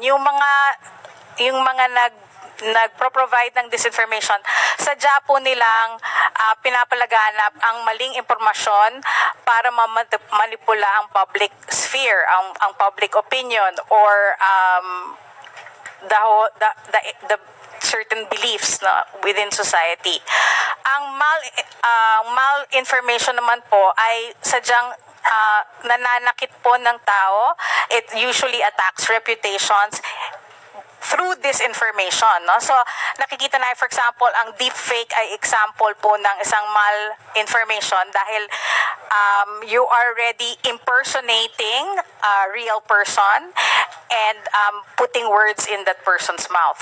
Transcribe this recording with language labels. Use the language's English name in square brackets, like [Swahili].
[Filipino] Yung mga nagpro-provide ng disinformation, sadya po nilang pinapalaganap ang maling impormasyon para mamanipula ang public sphere, ang public opinion, or [English] the certain beliefs na within society. [Filipino] Ang malinformation naman po ay sadyang nananakit po ng tao. [English] It usually attacks reputations through disinformation, no? So, [Filipino] nakikita na, [English] for example, [Filipino] ang deepfake ay example po ng isang malinformation dahil [English] you are already impersonating a real person and putting words in that person's mouth.